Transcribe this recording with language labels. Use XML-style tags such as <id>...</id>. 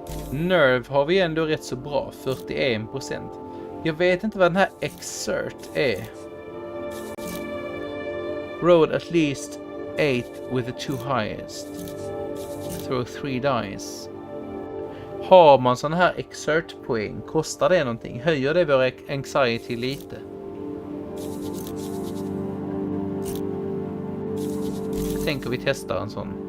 <sv>Nerv har vi ändå rätt så bra. 41%. Jag vet inte vad den här exert är.</sv> <en>Roll at least 8 with the 2 highest. Throw 3 dice.</en> <sv>Har man sån här exert-poäng, kostar det någonting? Höjer det vår anxiety lite? Jag tänker vi testar en sån.</sv>